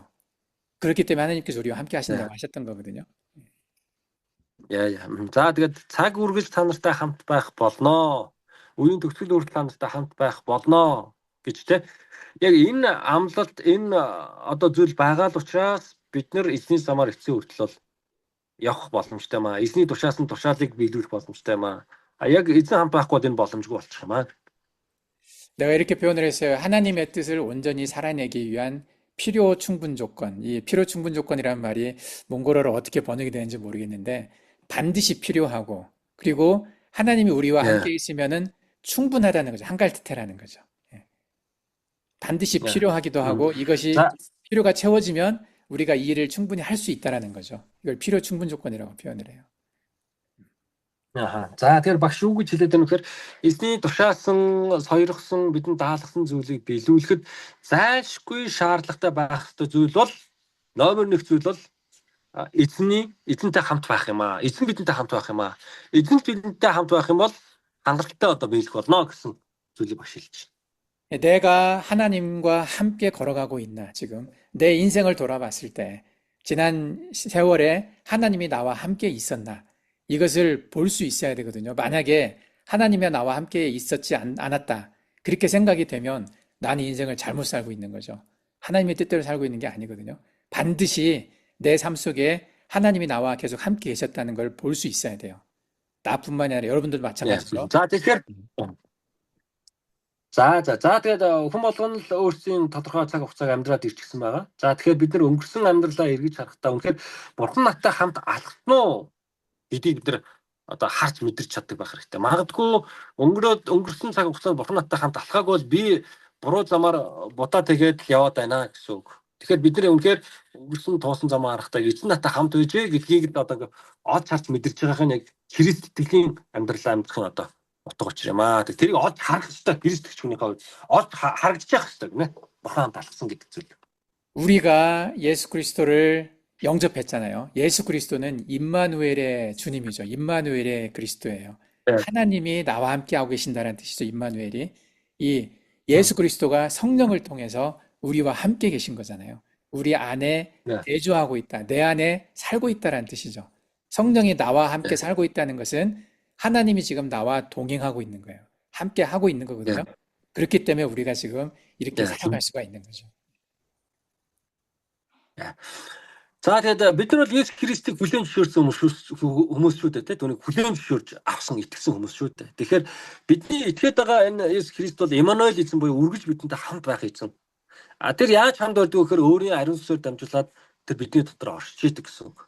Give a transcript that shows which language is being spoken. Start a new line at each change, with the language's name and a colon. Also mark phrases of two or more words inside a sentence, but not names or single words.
Korean: 그렇기 때문에 하나님께서 우리와 함께 하신다고 하셨던 거거든요.
Mongolian: За тэгээд цаг үргэлж та нартай хамт байх болно. Үеийн төгсгөл хүртэл та нартай хамт байх болно гэж те. Яг энэ амлалт энэ одоо зүйл байгаа л учраас бид нар эзний замаар эцсийн хүртэл бол явах боломжтой маа. Эзний тушаасан тушаалыг биелүүлэх боломжтой маа. Яг эзэн хамт байхгүй бол энэ боломжгүй болчих юм аа.
Korean: 내가 이렇게 표현을 했어요. 하나님의 뜻을 온전히 살아내기 위한 필요 충분 조건. 이 필요 충분 조건이라는 말이 몽골어로 어떻게 번역이 되는지 모르겠는데 반드시 필요하고 그리고 하나님이 우리와 함께 있으면은 충분하다는 거죠. 한갈트테라는 거죠. 반드시 필요하기도 하고 이것이 필요가 채워지면 우리가 이 일을 충분히 할 수 있다라는 거죠. 이걸 필요 충분 조건이라고 표현을 해요.
Mongolian: За тэгэхээр багш юу гэж хэлээд байна вэ гэхээр эзний тушаасан, сойрхсон, бидэнд даалгасан зүйлийг биелүүлэхэд зайлшгүй шаардлагатай байх ёстой зүйл бол номер 1 зүйл бол эзэнтэй хамт байх юм аа. Эзэн бидэнтэй хамт байх юм аа. Эзэн бидэнтэй хамт байх юм бол хангалттай одоо биелэх болно гэсэн зүйлийг багш хэлж байна.
Korean: 내가 하나님과 함께 걸어가고 있나 지금 내 인생을 돌아봤을 때 지난 세월에 하나님이 나와 함께 있었나 이것을 볼 수 있어야 되거든요. 만약에 하나님이 나와 함께 있었지 않았다. 그렇게 생각이 되면 나는 인생을 잘못 살고 있는 거죠. 하나님의 뜻대로 살고 있는 게 아니거든요. 반드시 내 삶 속에 하나님이 나와 계속 함께 계셨다는 걸 볼 수 있어야 돼요. 나뿐만이 아니라 여러분들도 마찬가지죠.
Mongolian: За тэгэхээр тэгээд хүн болгоно л өөрсдийн тодорхой цаг хугацааг амьдраад ирчихсэн байгаа. За тэгэхээр бид нар өнгөрсөн амьдралаа эргэж харахтаа үнэхээр бурхан надтай хамт алхсан уу гэдгийг бид нар одоо харж мэдэрч чаддаг байх хэрэгтэй. Магадгүй өнгөрсөн цаг хугацаанд бурхан надтай хамт алхаагүй бол би буруу замаар будаа тэгээд яваад байна гэсэн үг. Тэгэхээр бид нар үнэхээр өнгөрсөн туусан замаа харахтаа эзэн надтай хамт байж гэдгийг одоо олж харж мэдэрч байгаа нь яг Христ итгэлийн амьдралаа амьдрахын одоо утга учир юм аа. Тэрийг олж харах хэрэгтэй. Христ итгэж хүнийхээ хувьд олж харагдаж явах хэрэгтэй гэнэ. бурхан хамт алхсан гэдэг зүйл.
Korean: 우리가 예수 그리스도를 영접했잖아요. 예수 그리스도는 임마누엘의 주님이죠. 임마누엘의 그리스도예요. 네. 하나님이 나와 함께 하고 계신다는 뜻이죠. 임마누엘이. 이 예수 그리스도가 성령을 통해서 우리와 함께 계신 거잖아요. 우리 안에 네. 내주하고 있다. 내 안에 살고 있다라는 뜻이죠. 성령이 나와 함께 네. 살고 있다는 것은 하나님이 지금 나와 동행하고 있는 거예요. 함께 하고 있는 거거든요. 네. 그렇기 때문에 우리가 지금 이렇게 네. 살아갈 수가 있는 거죠.
Mongolian: За тэгээд бид нар бол Есүс Христийг хүлээн зөвшөөрсөн хүмүүс шүү дээ, түүнийг хүлээн зөвшөөрж авсан итгэсэн хүмүүс шүү дээ. Тэгэхээр бидний итгээд байгаа энэ Есүс Христ бол Иммануэль эзэн буюу үргэлж бидэнтэй хамт байх эзэн. Тэр яаж хамт байдаг вэ гэхээр өөрийн ариун сүнсээр дамжуулаад тэр бидний дотор оршиж идэг гэсэн үг.